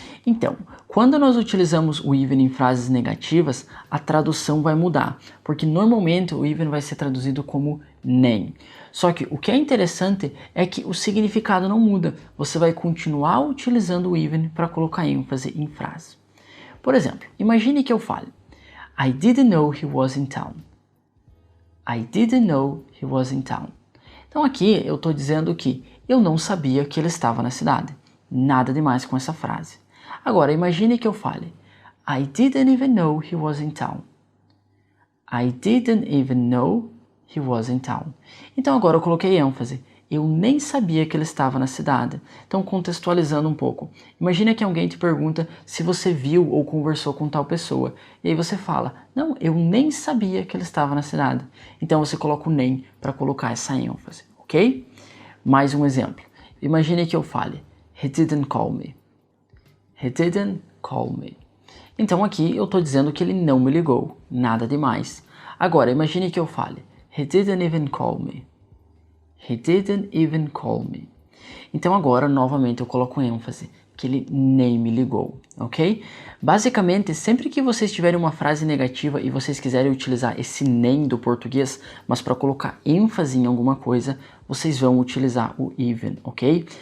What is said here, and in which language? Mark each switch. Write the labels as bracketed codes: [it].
[pt] Então, quando nós utilizamos o even em frases negativas, a tradução vai mudar, porque normalmente o even vai ser traduzido como nem. Só que o que é interessante é que o significado não muda, você vai continuar utilizando o even para colocar ênfase em frase. Por exemplo, imagine que eu fale [en] I didn't know he was in town. I didn't know he was in town. [pt] Então aqui eu estou dizendo que eu não sabia que ele estava na cidade. Nada demais com essa frase. Agora imagine que eu fale [en] I didn't even know he was in town. I didn't even know he was in town. [pt] Então agora eu coloquei ênfase. Eu nem sabia que ele estava na cidade. Então contextualizando um pouco. Imagine que alguém te pergunta se você viu ou conversou com tal pessoa. E aí você fala, não, eu nem sabia que ele estava na cidade. Então você coloca o nem para colocar essa ênfase, ok? Mais um exemplo. Imagine que eu fale, [en] he didn't call me. He didn't call me. [pt] Então aqui eu estou dizendo que ele não me ligou. Nada demais. Agora imagine que eu fale, [en] he didn't even call me. He didn't even call me. [pt] Então agora, novamente, eu coloco ênfase, que ele nem me ligou, ok? Basicamente, sempre que vocês tiverem uma frase negativa e vocês quiserem utilizar esse nem do português, mas para colocar ênfase em alguma coisa, vocês vão utilizar o even, ok?